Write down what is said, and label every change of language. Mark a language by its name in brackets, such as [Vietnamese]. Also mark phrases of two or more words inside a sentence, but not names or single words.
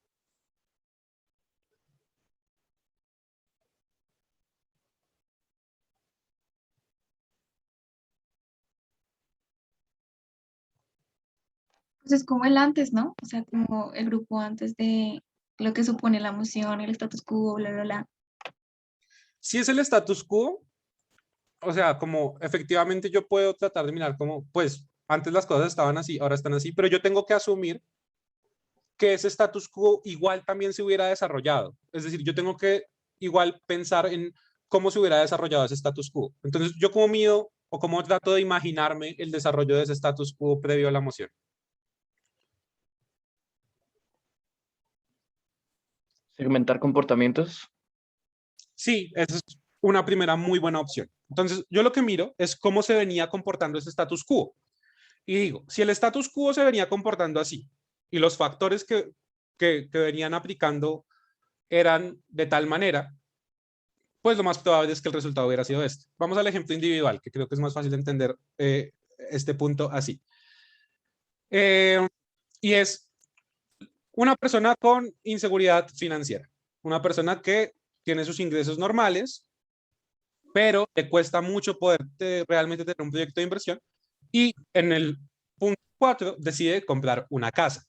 [Spanish] Pues es como el antes, ¿no? O sea, como el grupo antes de lo que supone la moción, el [Latin] status quo, [Spanish] bla, bla, bla. Si es el [Latin] status quo, [Spanish] o sea, como efectivamente yo puedo tratar de mirar como, pues, antes las cosas estaban así, ahora están así, pero yo tengo que asumir que ese [Latin] status quo [Spanish] igual también se hubiera desarrollado. Es decir, yo tengo que igual pensar en cómo se hubiera desarrollado ese [Latin] status quo. [Spanish] Entonces, yo como mido o cómo trato de imaginarme el desarrollo de ese [Latin] status quo [Spanish] previo a la moción. Segmentar comportamientos. Sí, esa es una primera muy buena opción. Entonces, yo lo que miro es cómo se venía comportando ese [Latin] status quo. [Spanish] Y digo, si el [Latin] status quo [Spanish] se venía comportando así y los factores que venían aplicando eran de tal manera, pues lo más probable es que el resultado hubiera sido este. Vamos al ejemplo individual, que creo que es más fácil de entender este punto así. Y es una persona con inseguridad financiera, una persona que tiene sus ingresos normales, pero le cuesta mucho poder realmente tener un proyecto de inversión y en el punto 4 decide comprar una casa.